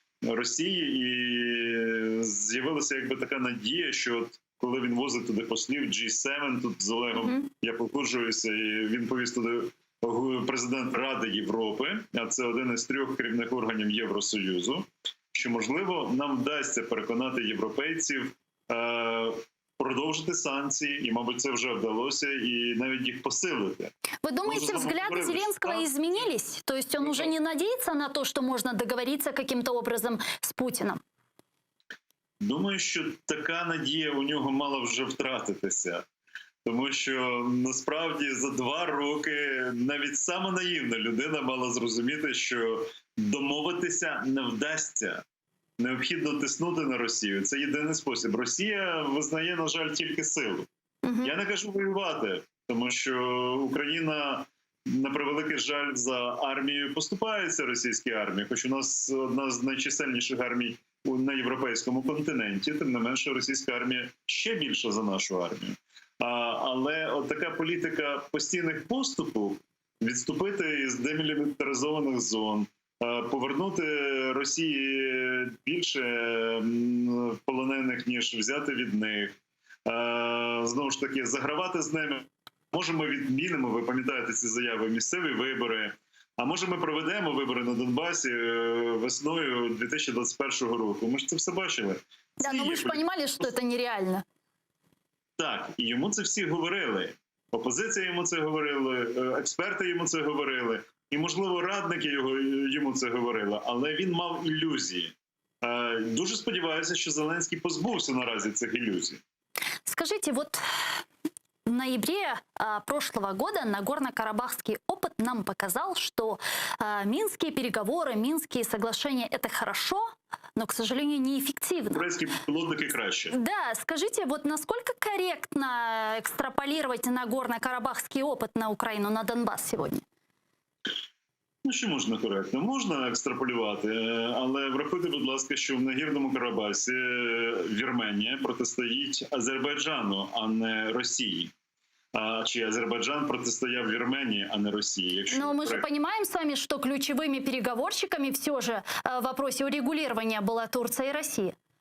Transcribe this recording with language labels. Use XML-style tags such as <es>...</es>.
<uk>Росії, і з'явилася якби така надія, що от коли він возить туди послів G7, тут з Олегом я погоджуюся, і він повіз туди президент Ради Європи, а це один із 3 керівних органів Євросоюзу, що, можливо, нам вдасться переконати європейців продовжити санкції, і, мабуть, це вже вдалося, і навіть їх посилити.</uk> <ru>Вы думаете, взгляды Зеленского изменились? То есть он уже не надеется на то, что можно договориться каким-то образом с Путиным?</ru> <uk>Думаю, що така надія у нього мала вже втратитися. Тому що насправді за 2 роки навіть сама наївна людина мала зрозуміти, що домовитися не вдасться. Необхідно тиснути на Росію. Це єдиний спосіб. Росія визнає, на жаль, тільки силу. Я не кажу воювати, тому що Україна, на превеликий жаль, за армією поступається російській армії, хоч у нас одна з найчисельніших армій на європейському континенті, тим не менше російська армія ще більша за нашу армію. Але от така політика постійних поступів, відступити із демілітаризованих зон, повернути Росії більше полонених, ніж взяти від них, знову ж таки, загравати з ними. Може, ми відмінимо, ви пам'ятаєте ці заяви, місцеві вибори, а може ми проведемо вибори на Донбасі весною 2021 року. Ми ж це все бачили.</uk> <ru>Да, но вы же понимали, что это нереально.</ru> <uk>Так, і йому це всі говорили. Опозиція йому це говорила, експерти йому це говорили, і, можливо, радники йому це говорили, але він мав ілюзії. Дуже сподіваюся, що Зеленський позбувся наразі цих ілюзій.</uk> <ru>Скажите, вот в ноябре прошлого года Нагорно-Карабахский опыт нам показал, что минские переговоры, минские соглашения – это хорошо, но, к сожалению, неэффективно.</ru> <uk>Турецькі пілотники краще.</uk> <ru>Да, скажите, вот насколько корректно экстраполировать Нагорно-Карабахский опыт на Украину, на Донбасс сегодня?</ru> <uk>Ну, що можна коректно? Можна екстраполювати, але врахуйте, будь ласка, що в Нагірному Карабасі Вірменія протистоїть Азербайджану, а не Росії. Чи Азербайджан протистояв Вірменії, а не Росії.</uk> <ru>Но мы же понимаем с вами, что ключевыми переговорщиками все же в вопросе урегулирования была Турция и Россия.</ru>